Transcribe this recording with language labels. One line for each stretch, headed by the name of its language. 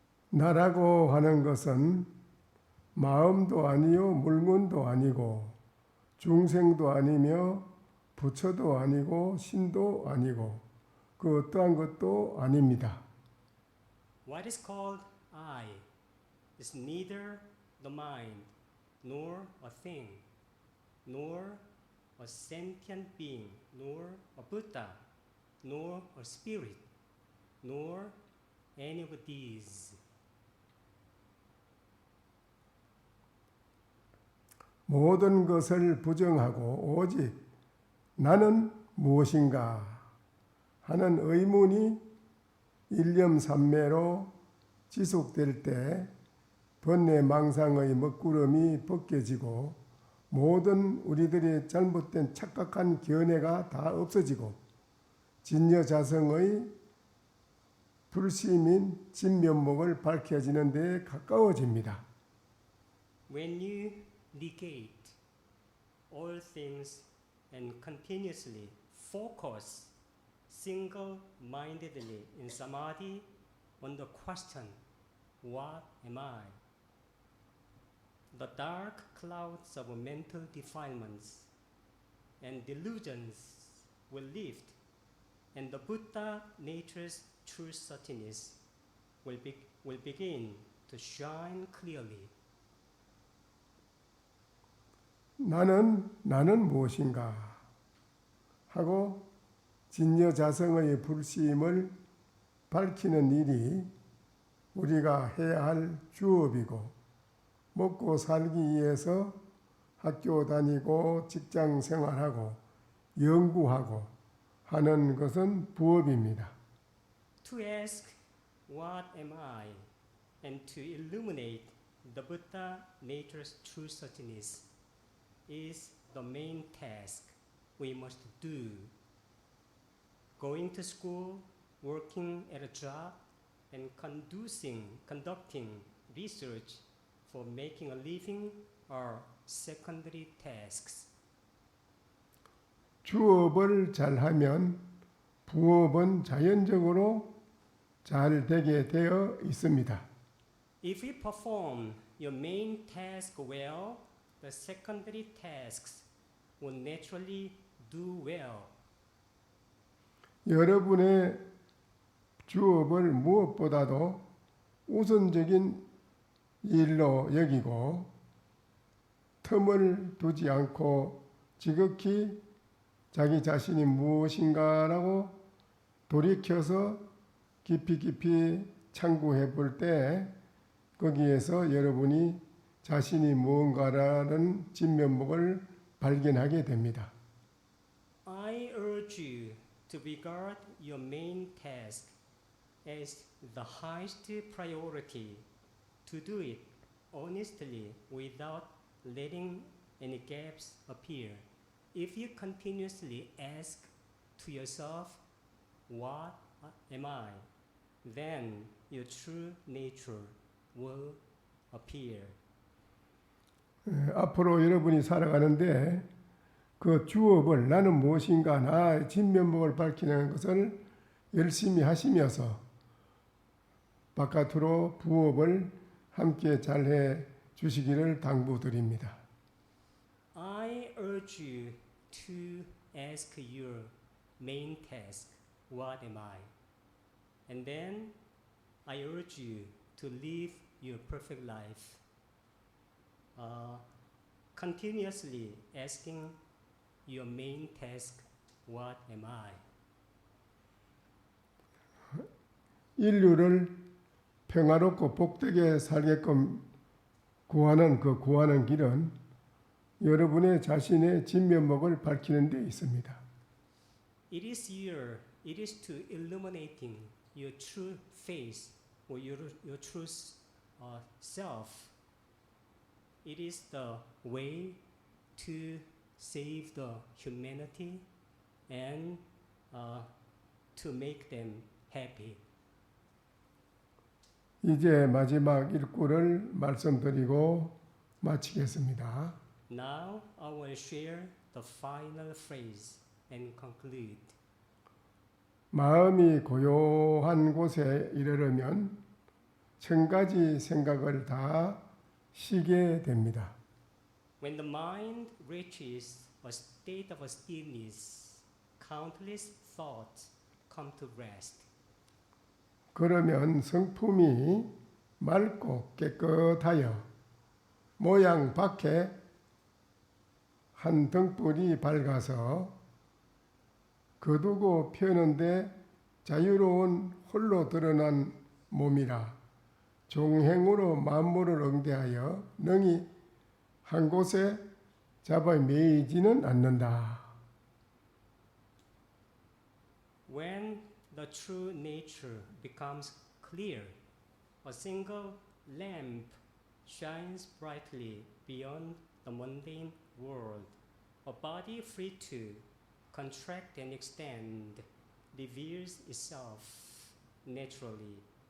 Korean: 나라고 하는 것은 마음도 아니요 물건도 아니고 중생도 아니며 부처도 아니고 신도 아니고 그 어떠한 것도 아닙니다.
English: What is called I is neither the mind, nor a thing, nor a sentient being, nor a Buddha, nor a spirit, nor any of these.
Korean: 모든 것을 부정하고 오직 나는 무엇인가 하는 의문이 일념삼매로 지속될 때 번뇌망상의 먹구름이 벗겨지고 모든 우리들의 잘못된 착각한 견해가 다 없어지고 진여자성의 불심인 진면목을 밝혀지는 데 가까워집니다.
English: When you negate all things and continuously focus single-mindedly in samadhi on the question, what am I? The dark clouds of mental defilements and delusions will lift, and the Buddha nature's true certainties will begin to shine clearly.
Korean: 나는 무엇인가 하고 진여자성의 불심을 밝히는 일이 우리가 해야 할 주업이고 먹고 살기 위해서 학교 다니고 직장 생활하고 연구하고 하는 것은 부업입니다.
English: To ask, what am I? And to illuminate the Buddha nature's true certainties is the main task we must do. Going to school, working at a job, and conducting research for making a living are secondary tasks.
Korean: 주업을 잘하면 부업은 자연적으로 잘 되게 되어 있습니다.
English: If you perform your main task well, the secondary tasks will naturally do well.
Korean: 여러분의 주업을 무엇보다도 우선적인 일로 여기고 틈을 두지 않고 지극히 자기 자신이 무엇인가라고 돌이켜서 깊이 참고해 볼 때 거기에서 여러분이 자신이 무언가라는 진면목을 발견하게 됩니다.
English: I urge you to regard your main task as the highest priority, to do it honestly without letting any gaps appear. If you continuously ask to yourself, what am I? Then your true nature will appear.
Korean: 앞으로 여러분이 살아가는데 그 주업을 나는 무엇인가 나의 진면목을 밝히는 것을 열심히 하시면서 바깥으로 부업을 함께 잘해 주시기를 당부드립니다.
English: I urge you to ask your main task, what am I? And then I urge you to live your perfect life, continuously asking your main task, what am I?
Korean: 인류를 평화롭고 복되게 살게끔 구하는 길은 여러분의 자신의 진면목을 밝히는 데 있습니다.
English: It is to illuminating your true face or your true self. It is the way to save the humanity and to make them happy.
Korean: 이제 마지막 일구를 말씀드리고 마치겠습니다.
English: Now I will share the final phrase and conclude.
Korean: 마음이 고요한 곳에 이르려면 1000가지 생각을 다 쉬게 됩니다.
English: When the mind reaches a state of stillness, countless thoughts come to rest.
Korean: 그러면 성품이 맑고 깨끗하여 모양 밖에 한 등불이 밝아서 거두고 펴는데 자유로운 홀로 드러난 몸이라 종행으로 만물을 응대하여 능히 한 곳에 잡아 매이지는 않는다.
English: When the true nature becomes clear, a single lamp shines brightly beyond the mundane world. A body free to contract and extend reveals itself naturally.